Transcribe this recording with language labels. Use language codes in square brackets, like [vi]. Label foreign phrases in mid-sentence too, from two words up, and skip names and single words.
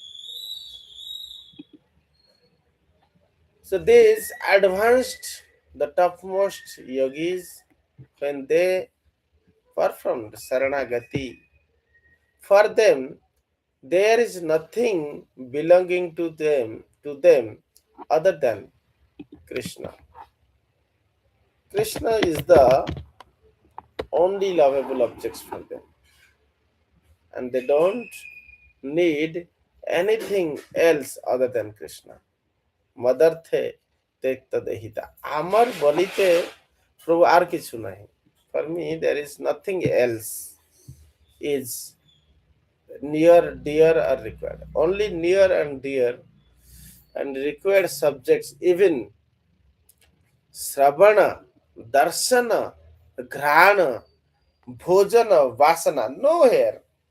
[en] So these advanced, the topmost yogis, when they performed Saranagati, for them there is nothing belonging to them other than Krishna. Krishna is the only lovable objects for them, and they don't need anything else other than Krishna. [bn] মদর্থে ত্যক্ত দেহিতা. আমার বলিতে প্রভু আর কিছু নাহি. [en] For me, there is nothing else is near, dear, or required. Only near and dear and required subjects, even [sa] श्रवण दर्शन घ्राण भोजन वासन, [en] no here.